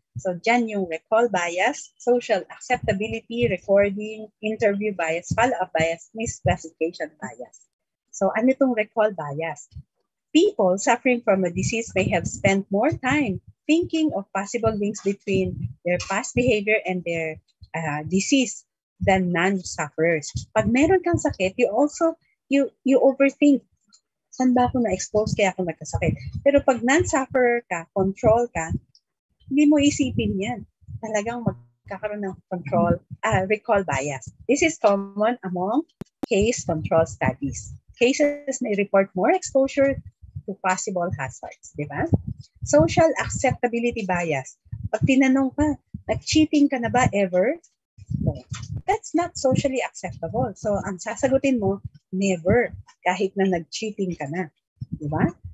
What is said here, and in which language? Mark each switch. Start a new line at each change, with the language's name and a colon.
English: So, dyan yung recall bias, social acceptability, recording, interview bias, follow-up bias, misclassification bias. So, ano itong recall bias? People suffering from a disease may have spent more time thinking of possible links between their past behavior and their disease than non-sufferers.
Filipino: Pag meron kang sakit,
English: you overthink.
Filipino: Saan ba ako na-expose kaya ako nagkasakit? Pero pag non-sufferer ka, control ka, hindi mo isipin yan. Talagang magkakaroon ng recall bias.
English: This is common among case control studies. Cases may report more exposure to possible hazards, di ba?
Filipino: Social acceptability bias. Pag tinanong ka, nag-cheating ka na ba ever? No.
English: That's not socially acceptable.
Filipino: So, ang sasagutin mo,
English: never,
Filipino: kahit na nag-cheating ka na.
English: Di ba?